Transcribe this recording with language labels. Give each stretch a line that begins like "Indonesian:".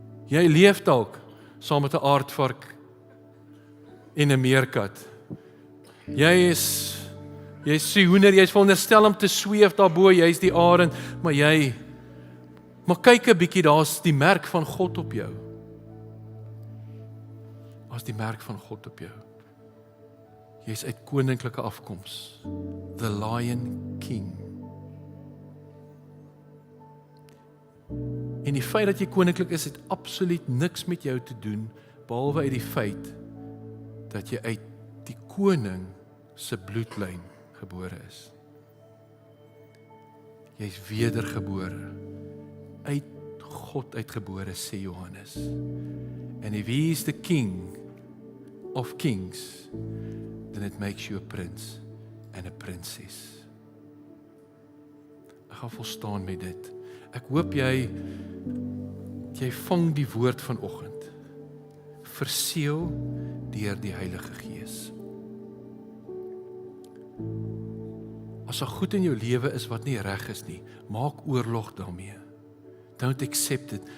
Afrikaans: Jy leef dalk saam met 'n aardvark en 'n meerkat. Jy's die hoender, jy's veronderstel om te sweef daarbo, jy's die arend, maar kyk 'n bietjie, daar's die merk van God op jou. Daar's die merk van God op jou. Jy's uit koninklike afkoms.
English: The Lion King.
Afrikaans: En die feit dat jy koninklik is, het absoluut niks met jou te doen, behalwe uit die feit dat jy uit die koning se bloedlyn gebore is. Jy's wedergebore. Uit God uitgebore, sê Johannes.
English: And if he is the king of kings, then it makes you a prince and a princess.
Afrikaans: Ek gaan volstaan met dit. Ek hoop jy vang die woord vanoggend. Verseël deur die Heilige Gees. As daar goed in jou lewe is wat nie reg is nie, maak oorlog daarmee.
English: Don't accept it.